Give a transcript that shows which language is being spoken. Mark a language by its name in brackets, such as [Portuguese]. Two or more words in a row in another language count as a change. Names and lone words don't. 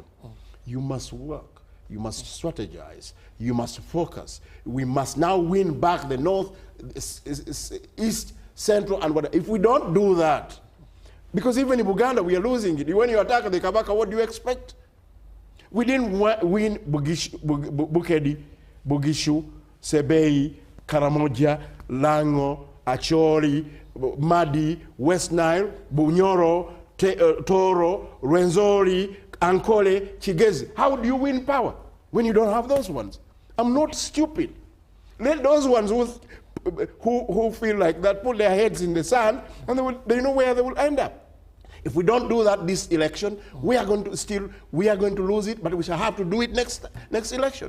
[English] You must work, you must strategize, you must focus. We must now win back the North, East, central and whatever. If we don't do that, because even in Uganda we are losing it. When you attack the Kabaka, what do you expect? We didn't win Bukedi, Bugishu, Sebei, Karamoja, Lango, Acholi, Madi, West Nile, Bunyoro, Toro, Rwenzori, Ankole, Chigezi. How do you win power when you don't have those ones? I'm not stupid. Let those ones who feel like that put their heads in the sand, and they know where they will end up. If we don't do that this election, we are going to lose it, but we shall have to do it next election.